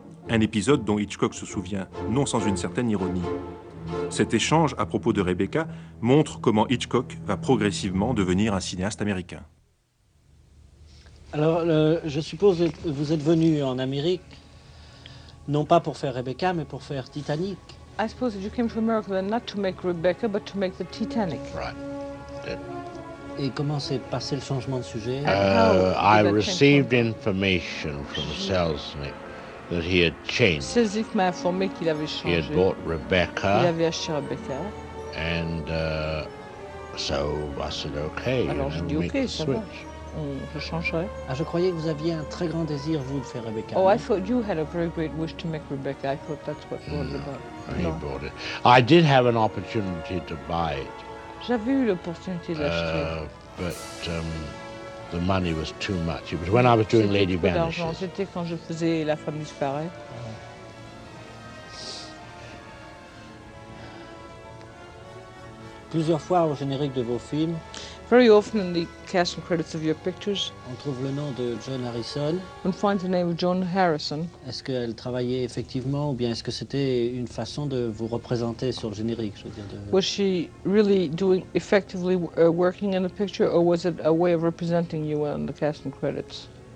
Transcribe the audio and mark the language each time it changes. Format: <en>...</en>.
<fr>Un épisode dont Hitchcock se souvient, non sans une certaine ironie. Cet échange à propos de Rebecca montre comment Hitchcock va progressivement devenir un cinéaste américain. Alors, je suppose que vous êtes venu en Amérique, non pas pour faire Rebecca, mais pour faire Titanic.</fr> <en>I suppose that you came to America not to make Rebecca, but to make the Titanic. Right.</en> <fr>Et comment s'est passé le changement de sujet?</fr> <en>I received information from Selznick that he had changed.</en> <fr>Selznick m'a informé qu'il avait changé.</fr> <en>He had bought Rebecca.</en> <fr>Il avait acheté Rebecca.</fr> <en>And so I said okay.</en> <fr>Alors</fr> <en>you</en> <fr>je dis okay, ça</fr> <en>switch.</en> <fr>Va. Je changerai. Ah, je croyais que vous aviez un très grand désir, vous, de faire Rebecca.</fr> <en>Oh, I thought you had a very great wish to make Rebecca. I thought that's what you wanted about. He bought it. I did have an opportunity to buy it.</en> <fr>J'avais eu l'opportunité d'acheter.</fr> <en>But the money was too much. It was when I was doing Lady Vanishes.</en> <fr>C'était quand je faisais La femme disparaît. Plusieurs fois au générique de vos films.</fr> <en>Very often in the cast and credits of your pictures.</en> <fr>On trouve le nom de John Harrison.</fr> <en>One finds the name of John Harrison.</en> <fr>Est-ce qu'elle travaillait effectivement, ou bien est-ce que c'était une façon de vous représenter sur le générique, je veux dire de...</fr> <en>Was she really doing effectively working in the picture, or was it a way of representing you on the cast and credits?</en>